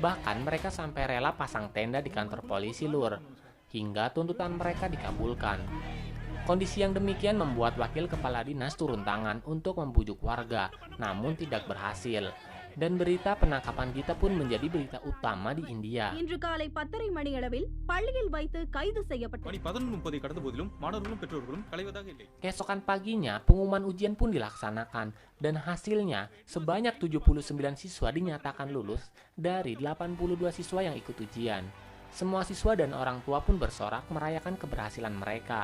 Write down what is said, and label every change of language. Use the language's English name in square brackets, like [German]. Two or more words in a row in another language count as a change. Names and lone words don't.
[Indonesian] Bahkan mereka sampai rela pasang tenda di kantor polisi lur, hingga tuntutan mereka dikabulkan. Kondisi yang demikian membuat wakil kepala dinas turun tangan untuk membujuk warga, namun tidak berhasil. Dan berita penangkapan Gita pun menjadi berita utama di India. [Tamil] இன்று காலை 10:30 மணியளவில் பள்ளியில் வைத்து கைது செய்யப்பட்டார். [Indonesian] Keesokan paginya, pengumuman ujian pun dilaksanakan dan hasilnya sebanyak 79 siswa dinyatakan lulus dari 82 siswa yang ikut ujian. Semua siswa dan orang tua pun bersorak merayakan keberhasilan mereka.